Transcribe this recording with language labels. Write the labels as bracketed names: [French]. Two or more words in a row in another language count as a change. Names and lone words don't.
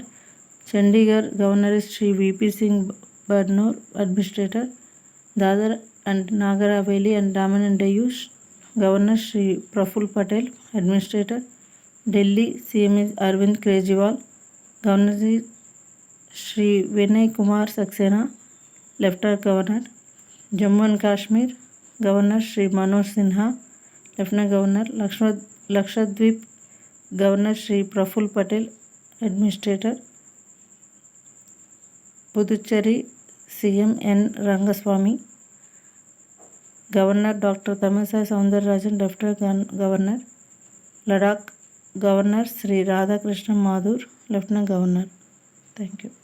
[English] Chandigarh Governor is Shri VP Singh Badnoor, Administrator. Dadar and Nagar Haveli and Daman and Diu Governor Shri Praful Patel, Administrator. Delhi CM is Arvind Kejriwal, Governor is Shri Vinay Kumar Saxena, Lieutenant Governor. Jammu and Kashmir Governor Shri Manoj Sinha, Lieutenant Governor. Lakshadweep Governor Shri Praful Patel, Administrator. Puducherry CM N Rangaswamy, Governor Dr. Tamisai Soundararajan, Lieutenant Governor. Ladakh Governor Sri Radhakrishna Madhur, Lieutenant Governor. Thank you.